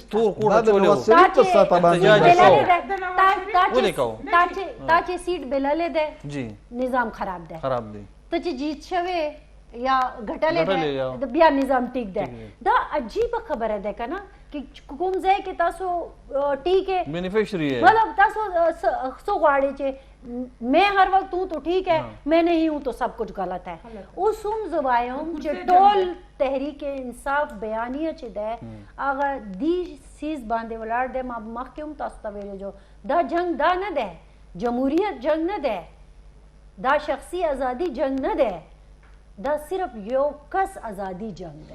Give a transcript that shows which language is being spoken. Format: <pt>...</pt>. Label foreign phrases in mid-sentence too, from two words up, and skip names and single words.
<ps>تا چې سیټ بللی دی نظام خراب دی، ته چې جیت شوی یا ګټلی دی بیا نظام ټیک دی. دا عجیبه خبره ده که نه کہ کوم ځای کې تاسو</ps> <ur>ٹھیک ہے بینیفیشری ہے،</ur> <ps>مطلب تاسو سو غواړئ چې</ps> <ur>میں ہر وقت ہوں تو ٹھیک ہے، میں نہیں ہوں تو سب کچھ غلط ہے.</ur> <ps>اوس هم زه وایم چې ټول تحریک انصاف بیانیه چې دی هغه دې سیز باندې ولاړ دی. ما مخکې هم تاسو ته ویلي جو دا جنگ دا نه دی، جمهوریت جنگ نه دی، دا شخصي ازادي جنگ نه دی، دا صرف یو کس ازادي جنگ دی.</ps>